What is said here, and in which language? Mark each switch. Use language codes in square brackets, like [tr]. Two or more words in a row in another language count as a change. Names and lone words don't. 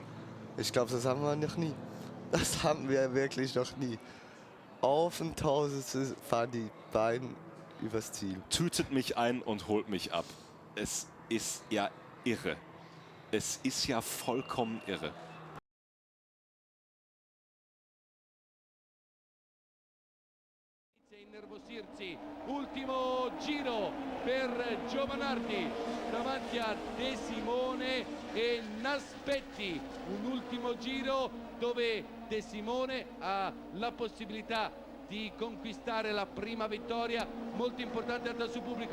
[de] Ich glaube, das haben wir noch nie. Das haben wir wirklich noch nie. Auf ein Tausendste fahren die beiden übers Ziel. Tütet mich ein und holt mich ab. Es ist ja irre. Es ist ja vollkommen irre. [it] Ultimo giro per Giovanardi davanti a De Simone e Naspetti, un ultimo giro dove De Simone ha la possibilità di conquistare la prima vittoria molto importante dal suo pubblico.